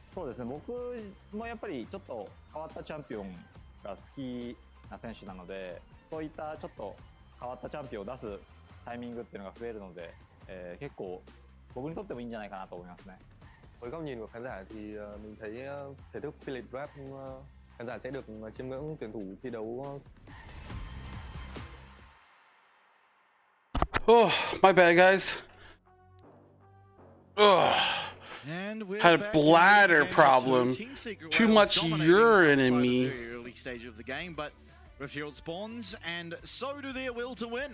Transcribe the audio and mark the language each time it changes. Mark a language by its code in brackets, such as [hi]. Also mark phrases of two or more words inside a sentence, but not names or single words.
[ja] そうですね。僕もやっぱりちょっと変わったチャンピオンが好きな選手なので、そういったちょっと変わったチャンピオンを出すタイミングっていうのが増えるので、結構僕にとってもいいんじゃないかなと思いますね。 [vi] Với góc nhìn của khán giả thì mình thấy thể thức Philip Rap khán giả sẽ được chiêm ngưỡng tuyển thủ thi đấu. [en] Oh, my bad, guys. Ugh. Had a bladder problem. Too much urine in me. Early stage of the game, but Refueled spawns, and so do their will to win.